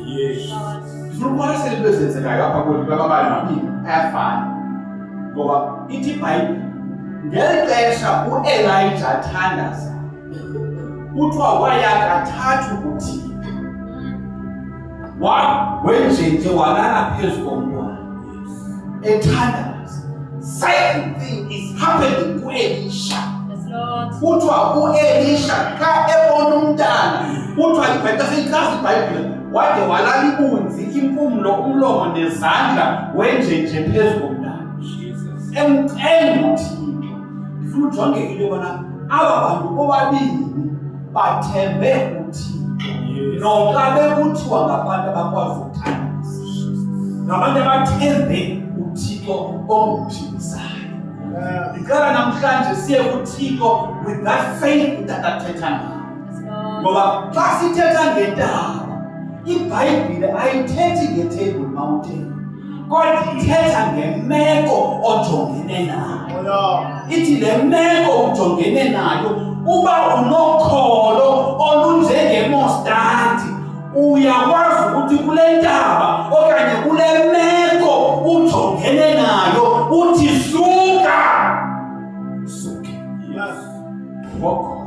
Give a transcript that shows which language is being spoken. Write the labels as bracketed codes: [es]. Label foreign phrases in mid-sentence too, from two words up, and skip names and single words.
[xh] Ndifuna ukubona sezinto ezenzekayo apha kwethu ababali babini ayafana ngoba ithi iBhayibhile ngeli xesha u-Elijah athandaza kuthiwa waya kathathu kuThixo wenjenje walala phezu komntwana ethandaza. [en] Same thing is happening ku-Elisha. [xh] Kuthiwa u-Elisha xa ebona umntana kuthiwa seyichaza iBhayibhile wade walala ibunzi impumlo umlomo nezandla wenjenje phezu komntana emcenga uThixo. Ndifuna ujonge into yobana aba bantu bobabini bathembe uThixo noxa bekuthiwa ngabantu abakwazi ukuthandaza ngabantu abathembe uThixo onguphilisayo. Ndicela namhlanje siye kuThixo [en] with that faith that [xh] athetha ngayo ngoba xa sithetha ngendaba iBhayibhile ayithethi nge-Table Mountain kodwa ithetha ngemeko ojongene nayo. Ithi le meko ujongene nayo uba unokholo olunjengemostadi uyakwazi ukuthi kule ndaba okanye kule meko ujongene nayo uthi suka ngokholo.